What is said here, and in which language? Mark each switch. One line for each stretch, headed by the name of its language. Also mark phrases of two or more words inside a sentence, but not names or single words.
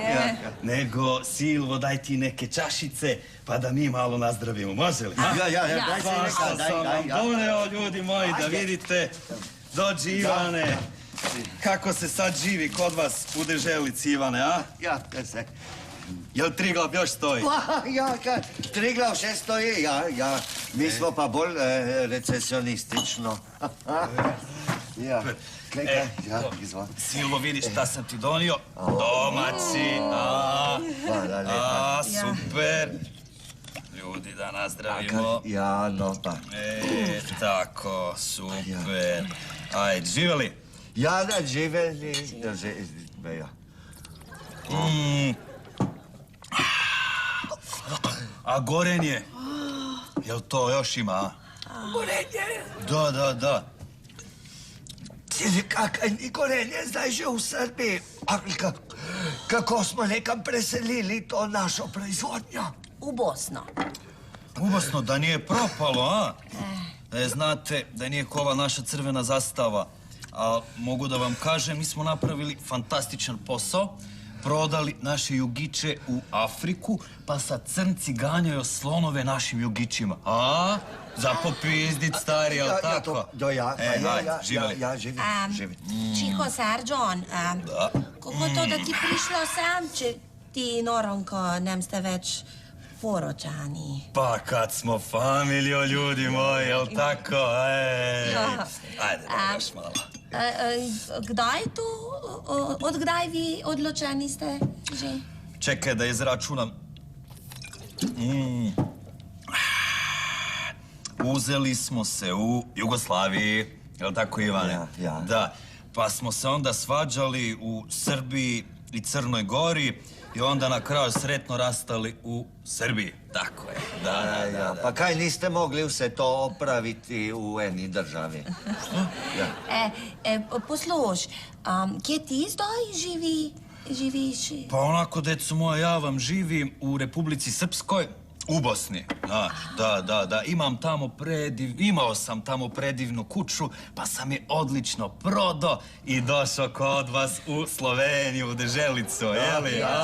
Serbian: Nego, Silvo, daj ti neke čašice, pa da mi malo nazdravimo, može li?
Slovenian: Ja, daj se neka, daj.
Serbian: Doneo, ljudi moji, da vidite. Dođi, Ivane. Kako se sad živi kod vas u deželici, Ivane, a?
Slovenian: Ja, se.
Serbian: Jel Triglav još stoji?
Slovenian: Triglav še stoji, ja. Mi smo pa bolj recesionistično. Ja. Izvoli.
Serbian: Silvo, vidiš šta sam ti donio? Domaći.
Slovenian: Hvala lepa.
Serbian: Super. Ljudi, da nazdravimo.
Slovenian: Ja, no pa.
Serbian: Tako, super. Ajde, živeli? Ja, da živeli. Ja. A gorenje? Jel to još ima, a? Gorenje? Da.
Slovenian: Kakaj ni gorenje zdaj že v Srbiji? Kako smo nekam preselili to našo proizvodnjo?
Serbian: U Bosno. Ubosno, da nije propalo, a? Znate, da nije kova naša crvena zastava. A mogu da vam kažem, mi smo napravili fantastičan posao. Prodali naše jugiće u Afriku, pa sad crnci ganjaju slonove našim jugićima. A? Za popizdit, stari, jel tako?
Slovenian: Ja, živim. Čiho, Serđon, kako to da ti prišlo sem, če ti in Aranka nem ste več poročani?
Serbian: Pa kad smo familijo, ljudi moji, jel tako? Ajde, da još malo.
Slovenian: Kdaj to? Od kdaj vi odločeni ste že?
Serbian: Čekaj da izračunam. Uzeli smo se u Jugoslaviji, jel tako, Ivane?
Slovenian: Ja.
Serbian: Da, pa smo se onda svađali u Srbiji i Crnoj Gori i onda na kraju sretno rastali u Srbiji. Tako je, da.
Slovenian: Pa kaj niste mogli vse to opraviti u eni državi? Posluš, kje ti zdaj živiš?
Serbian: Pa onako, deco moja, ja vam živim u Republici Srpskoj, u Bosni. Da. Imao sam tamo predivnu kuću, pa sam je odlično prodao i došao kod vas u Sloveniju, u deželicu, jeli?